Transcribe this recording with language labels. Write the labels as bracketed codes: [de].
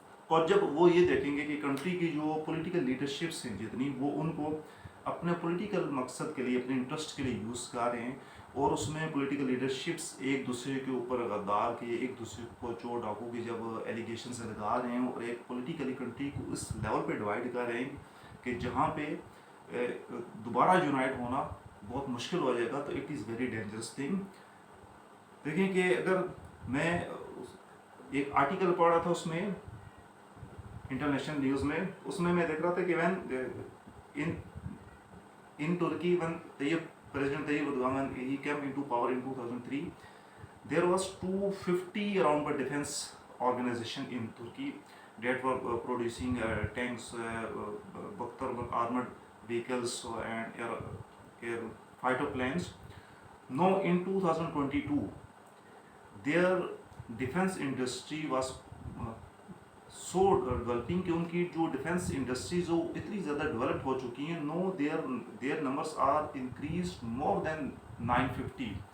[hi] और जब वो ये देखेंगे कि कंट्री की जो पॉलिटिकल लीडरशिप्स हैं जितनी, वो उनको अपने पॉलिटिकल मकसद के लिए, अपने इंटरेस्ट के लिए यूज़ कर रहे हैं, और उसमें पॉलिटिकल लीडरशिप्स एक दूसरे के ऊपर गद्दार के, एक दूसरे को चोर डाकू के जब एलिगेशन से लगा रहे हैं, और एक पॉलिटिकली कंट्री को इस लेवल पे डिवाइड कर रहे हैं कि जहाँ पे दोबारा यूनाइट होना बहुत मुश्किल हो जाएगा. [en] तो it is very dangerous thing. [hi] देखें कि अगर मैं एक आर्टिकल पढ़ रहा था उसमें, इंटरनेशनल न्यूज़ में, उसमें मैं देख रहा था कि [en] When in Turkey, when President Tayyip Erdogan, he came into power in 2003, there was 250 around the defense organization in Turkey that were producing tanks, Bakhtar armored vehicles, and air fighter planes. Now in 2022, their defense industry was so developing [hi] कि उनकी जो defence industries वो इतनी ज़्यादा develop हो चुकी हैं. [en] No their numbers are increase more than 950.